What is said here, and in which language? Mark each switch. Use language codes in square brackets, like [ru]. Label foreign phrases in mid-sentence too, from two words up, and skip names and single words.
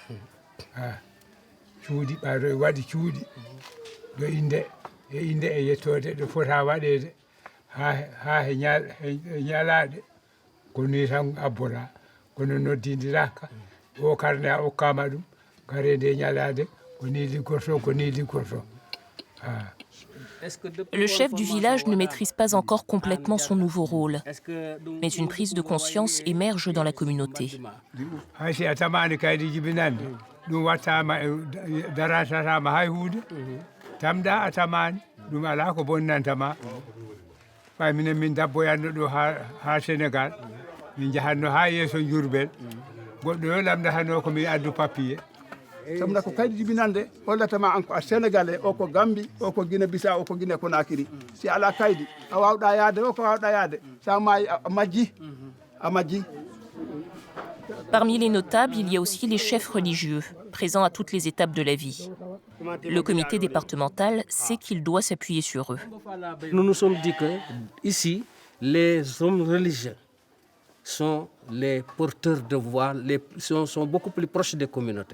[ff] cuudi ɓaɗo waɗi cuudi ɗo inde e yettode ɗo fota waɗede ha he ñalaɗe ko ni tan abbora kono noddidiraka o karne a okkama ɗum gare nde ñalade ko ni liggorto ko ni liggorto. [fr] Le chef du village ne maîtrise pas encore complètement son nouveau rôle, mais une prise de conscience émerge dans la communauté. [ff] Si a tamani kaydi jibinande ɗum wattama darantatama hay hunde tamda a tamani ɗum ala ko bonnantama ɓay minen min dabboyanno ɗo ha Sénégal min jahanno ha yeeso Diourbel goɗɗo yo lamdatano komi addu papier samna ko kaydi jibinande hollatama an ko a sénégalais o ko Gambie o ko Guinée Bissau o ko Guinée Conakry si ala kaydi a wawɗa yaade o ko wawɗa yaade sa maayi a majji. [fr] Parmi les notables, il y a aussi les chefs religieux, présents à toutes les étapes de la vie. Le comité départemental sait qu'il doit s'appuyer sur eux. Nous nous sommes dit que ici, les hommes religieux sont les porteurs de voix, sont beaucoup plus proches des communautés.